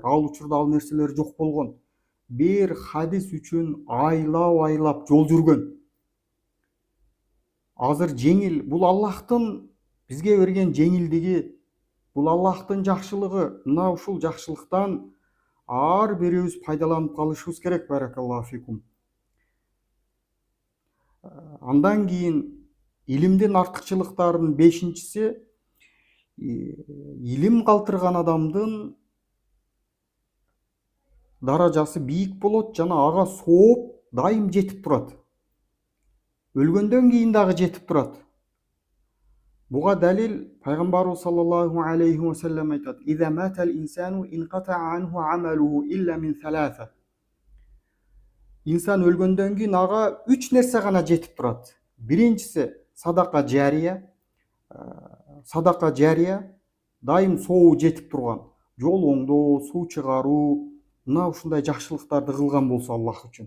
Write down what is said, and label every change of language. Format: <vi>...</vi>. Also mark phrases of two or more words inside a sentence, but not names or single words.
<ky>Ал учурда ал нерселер жок болгон. Бир хадис үчүн айлап жол жүргөн. Азыр жеңил, бул Аллахтын бизге берген жеңилдиги, бул Аллахтын жакшылыгы. Мына ушул жакшылыктан ар бирибиз пайдаланып калышыбыз керек.</ky> <ar>بارك الله فيكم.</ar> <ky>Андан кийин илимдин артыкчылыктарынын 5-нчиси, илим калтырган адамдын даражасы бийик болот жана ага сооп дайым жетип турат. Өлгөндөн кийин дагы жетип турат. Буга далил пайгамбарыбыз</ky> <ar>صلى الله عليه وسلم айтат: "إذا مات الإنسان انقطع عنه عمله إلا من ثلاثة."</ar> <ky>Инсан өлгөндөн кийин ага 3 нерсе гана жетип турат. Биринчиси садака жария. Садака жария дайым сообу жетип турган. Жол оңдоо, суу чыгаруу, мына ушундай жакшылыктарды кылган болсо Аллах үчүн.</ky>